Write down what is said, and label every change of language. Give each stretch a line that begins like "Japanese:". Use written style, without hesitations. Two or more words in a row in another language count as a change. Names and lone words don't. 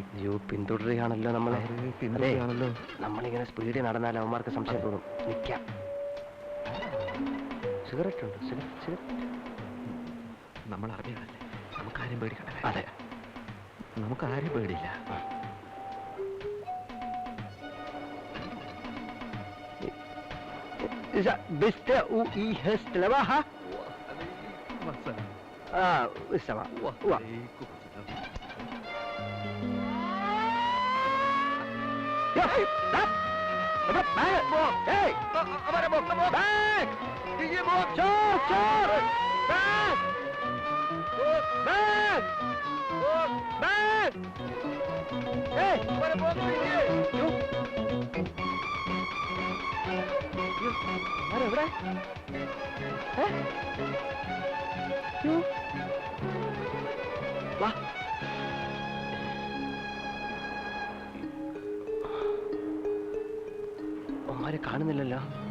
Malayalam: അയ്യോ, പിന്തുടരുകയാണല്ലോ നമ്മളെ. പിന്തുടരുകയാണല്ലോ. നമ്മളിങ്ങനെ സ്പീഡിൽ നടന്നാൽ അവന്മാർക്ക് സംശയം തോന്നും. നിൽക്കാം. സിഗരറ്റ് ഉണ്ട്, സിഗരറ്റ്. നമ്മൾ അറബികളല്ലേ, നമുക്കാരും പേടിക്കണ്ട. അതെ, നമുക്കാരും പേടിയില്ല.
German: bist du hier Lawaha? Ist aber. Ja, stopp!
English: Back! Hey! Back!
Swedish: Gigi bort! Kör!
English: Back! Back! Back!
Swedish: Hey! Var det bort? Jo!
Malayalam: എവിടെ? വാ. ഒമാരെ കാണുന്നില്ലല്ലോ.